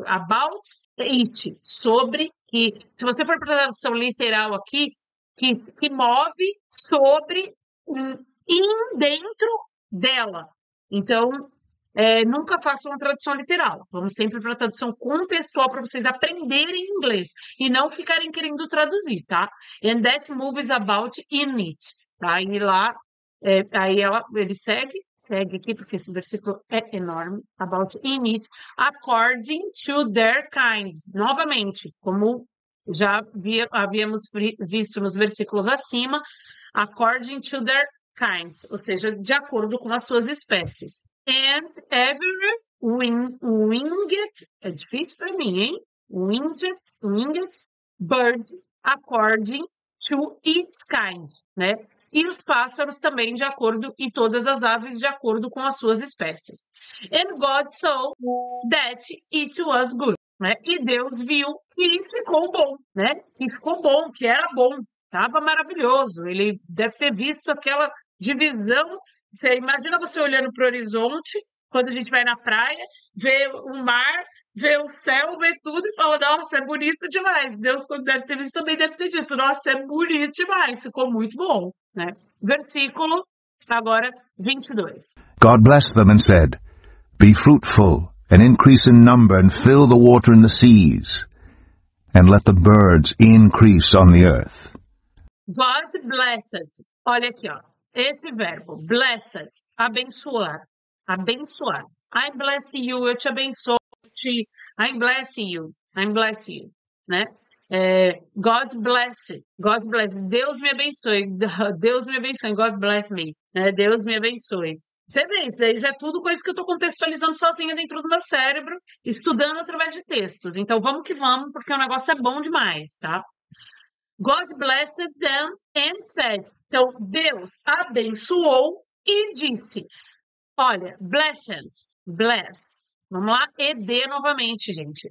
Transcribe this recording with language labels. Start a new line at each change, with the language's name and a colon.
English: About it,
Portuguese: sobre, que, se você for para a tradução literal aqui, que move sobre dentro dela. Então, nunca façam uma tradução literal. Vamos sempre para a tradução contextual para vocês aprenderem inglês e não ficarem querendo traduzir, tá?
English: And that move is about in it, tá?
Portuguese: E lá, aí ele segue aqui, porque esse versículo é enorme.
English: About in it, according to their kinds.
Portuguese: Novamente, como já havíamos visto nos versículos acima,
English: according to their kinds,
Portuguese: ou seja, de acordo com as suas espécies.
English: And every winged,
Portuguese: é difícil para mim, hein?
English: Winged bird according to its kind, né?
Portuguese: E os pássaros também de acordo, e todas as aves de acordo com as suas espécies.
English: And God saw that it was good,
Portuguese: né? E Deus viu que ficou bom, né? Que ficou bom, que era bom, estava maravilhoso. Ele deve ter visto aquela divisão. Você imagina você olhando para o horizonte, quando a gente vai na praia, vê o mar, vê o céu, vê tudo e fala, nossa, é bonito demais. Deus, quando deve ter visto, também deve ter dito, nossa, é bonito demais, ficou muito bom, né? Versículo, agora, 22.
English: God blessed them and said, Be fruitful, and increase in number, and fill the water in the seas, and let the birds increase on the earth. God blessed.
Portuguese: Olha aqui, ó. Esse verbo, blessed, abençoar. Abençoar.
English: I bless you,
Portuguese: eu te abençoo.
English: I'm blessing you. I'm blessing you. Né? God bless. God bless.
Portuguese: Deus me abençoe. Deus me abençoe.
English: God bless me. Né?
Portuguese: Deus me abençoe. Você vê, isso daí já é tudo coisa que eu estou contextualizando sozinha dentro do meu cérebro, estudando através de textos. Então, vamos que vamos, porque o negócio é bom demais, tá?
English: God blessed them and said.
Portuguese: Então, Deus abençoou e disse. Olha, blessed, bless. Vamos lá, ED novamente, gente.